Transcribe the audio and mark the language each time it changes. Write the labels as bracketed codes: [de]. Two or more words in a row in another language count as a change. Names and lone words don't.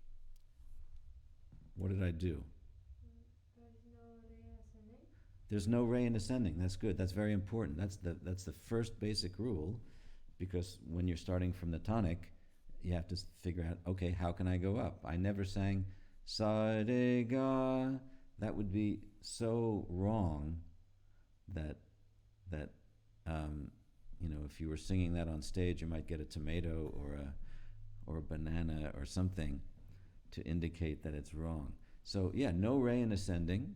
[en] What did I do? There's no re in ascending. That's good. That's very important. That's the first basic rule, because when you're starting from the tonic, you have to figure out, okay, how can I go up? I never sang [hi] sa re ga. [en] That would be so wrong that if you were singing that on stage, you might get a tomato or a banana or something to indicate that it's wrong. So yeah, no re in ascending.